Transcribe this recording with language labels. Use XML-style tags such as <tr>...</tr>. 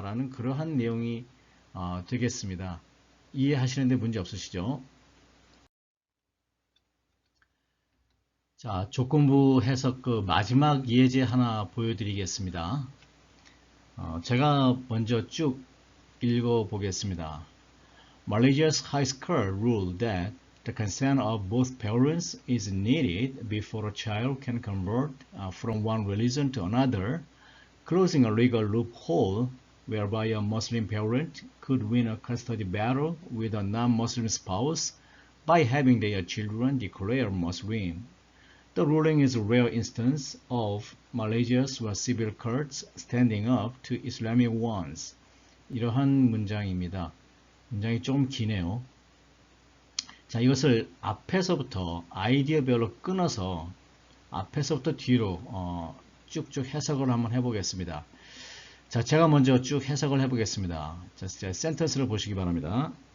<ko>라는 그러한 내용이 되겠습니다. 이해하시는데 문제 없으시죠? 자, 조건부 해석 그 마지막 예제 하나 보여드리겠습니다. 제가 먼저 쭉 읽어보겠습니다.</ko> <en>Malaysia's high school ruled that the consent of both parents is needed before a child can convert from one religion to another, closing a legal loophole whereby a Muslim parent could win a custody battle with a non-Muslim spouse by having their children declare Muslim. The ruling is a rare instance of Malaysia's civil courts standing up to Islamic ones.</en> <ko>이러한 문장입니다. 문장이 좀 기네요. 자, 이것을 앞에서부터 아이디어별로 끊어서 앞에서부터 뒤로 쭉쭉 해석을 한번 해보겠습니다. 자, 제가 먼저 쭉 해석을 해보겠습니다. 자, 센텐스를 보시기 바랍니다.</ko>